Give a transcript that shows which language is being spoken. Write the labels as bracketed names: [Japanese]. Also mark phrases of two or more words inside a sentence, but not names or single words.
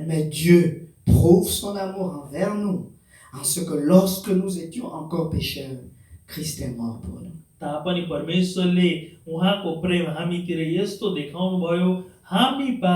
[French] Mais Dieu prouve son amour envers nous en ce que lorsque nous étions encore pécheurs, Christ est mort pour nous. [Nepali] तापनि परमेश्वरले उहाँको प्रेम हामीतिर यस्तो देखाउनु भयो हामी